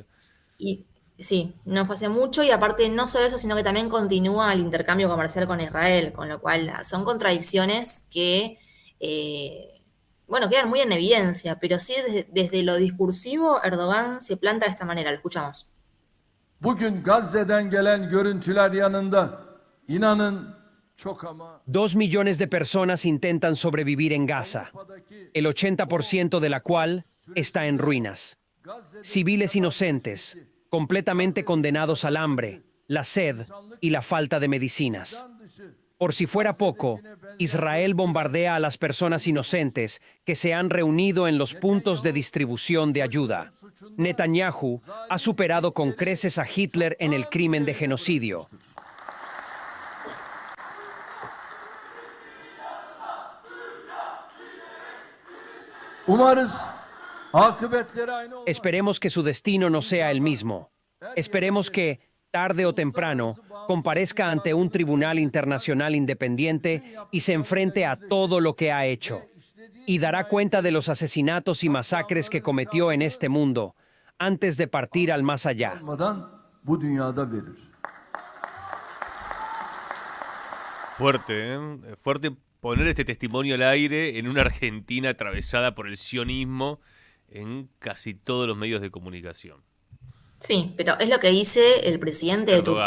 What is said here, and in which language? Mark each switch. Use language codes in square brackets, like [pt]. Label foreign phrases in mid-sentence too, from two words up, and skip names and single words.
[es] Y sí, no fue hace mucho y aparte no solo eso, sino que también continúa el intercambio comercial con Israel, con lo cual son contradicciones que, bueno, quedan muy en evidencia, pero sí desde lo discursivo Erdogan se planta de esta manera, lo escuchamos. [tr] Bugün Gazze'den gelen görüntüler yanında inanın çok ama [es] 2 millones de personas intentan sobrevivir en Gaza, el 80% de la cual está en ruinas. Civiles inocentes, completamente condenados al hambre, la sed y la falta de medicinas. Por si fuera poco, Israel bombardea a las personas inocentes que se han reunido en los puntos de distribución de ayuda. Netanyahu ha superado con creces a Hitler en el crimen de genocidio. [tr] umarız akıbetleri aynı olmaz. [es] Esperemos que su destino no sea el mismo. Esperemos que, tarde o temprano, comparezca ante un tribunal internacional independiente y se enfrente a todo lo que ha hecho. Y dará cuenta de los asesinatos y masacres que cometió en este mundo, antes de partir al más allá. [tr] Olmadan bu dünyada verir. [es] Fuerte, ¿eh? Fuerte poner este testimonio al aire en una Argentina atravesada por el sionismo en casi todos los medios de comunicación. Sí, pero es lo que dice el presidente de Erdogan.